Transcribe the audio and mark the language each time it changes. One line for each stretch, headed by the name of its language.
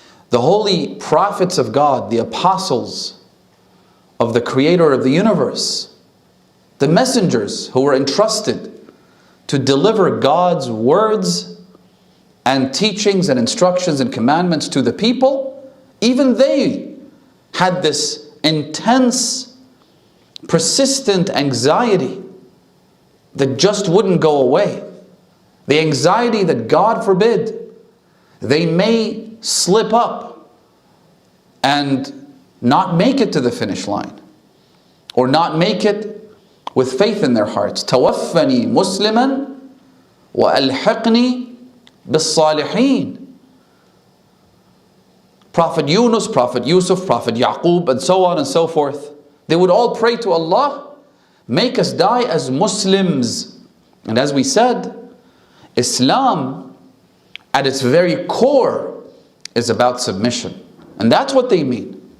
English: The holy prophets of God, the apostles of the creator of the universe, the messengers who were entrusted to deliver God's words and teachings and instructions and commandments to the people, even they had this intense, persistent anxiety that just wouldn't go away. The anxiety that, God forbid, they may slip up and not make it to the finish line, or not make it with faith in their hearts.
Arabic: توفني مسلما وألحقني بالصالحين.
English: Prophet Yunus, Prophet Yusuf, Prophet Yaqub, and so on and so forth, they would all pray to Allah, make us die as Muslims. And as we said, Islam at its very core is about submission. And that's what they mean.